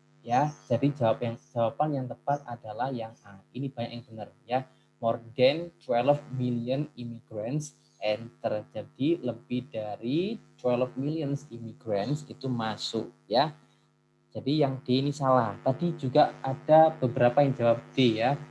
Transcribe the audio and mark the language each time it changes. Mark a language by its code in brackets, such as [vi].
[id] Ya, jadi jawaban yang tepat adalah yang A. Ini banyak yang benar ya. [en] More than 12 million immigrants enter. [id] Jadi lebih dari [en] 12 million immigrants [id] itu masuk ya. Jadi yang D ini salah. Tadi juga ada beberapa yang jawab D ya.